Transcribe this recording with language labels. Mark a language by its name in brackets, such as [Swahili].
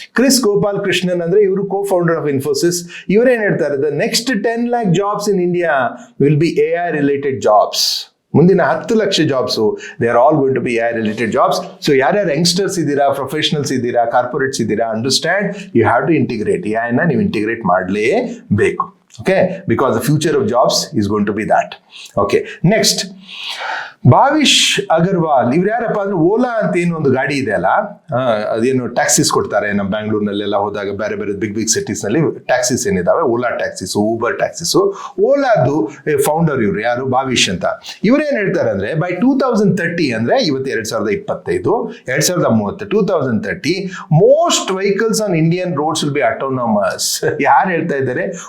[English] Kris Gopal Krishnan [Kannada] ಅಂದ್ರೆ ಇವರು [English] co-founder of Infosys. [Kannada] ಇವರೇನ್ ಹೇಳ್ತಾರೆ, [English] The next 10 lakh jobs in India will be AI related jobs. [Kannada] ಮುಂದಿನ 10 lakh jobs, [English] They are all going to be AI related jobs. [Kannada] So ಯಾರ್ಯಾರು youngsters ಇದ್ದೀರಾ, professionals ಇದ್ದೀರಾ, corporates ಇದ್ದೀರಾ, [English] Understand you have to integrate. [Kannada] AI ನ ನೀವು integrate ಮಾಡಲೇಬೇಕು. [English] Okay, because the future of jobs is going to be that. [Kannada] Okay, next, Bhavish Agarwal ಇವ್ರು ಯಾರಪ್ಪ ಅಂದ್ರೆ ಓಲಾ ಅಂತ ಏನು ಒಂದು ಗಾಡಿ ಇದೆ ಅಲ್ಲ, ಅದೇನು ಟ್ಯಾಕ್ಸಿಸ್ ಕೊಡ್ತಾರೆ ನಮ್ಮ ಬ್ಯಾಂಗ್ಳೂರ್ನಲ್ಲೆಲ್ಲ ಹೋದಾಗ ಬೇರೆ ಬೇರೆ ಬಿಗ್ ಸಿಟೀಸ್ ನಲ್ಲಿ taxis ಏನಿದಾವೆ, Ola taxis, Uber taxis. ಓಲಾದು founder ಇವರು ಯಾರು, ಭಾವಿಶ್ ಅಂತ. ಇವ್ರೇನ್ ಹೇಳ್ತಾರೆ ಅಂದ್ರೆ ಬೈ 2030 ಅಂದ್ರೆ ಇವತ್ತು 2025, 2030, 2030 [English] Most vehicles on Indian roads will be autonomous. [Kannada] ಯಾರು ಹೇಳ್ತಾ ಇದ್ದಾರೆ?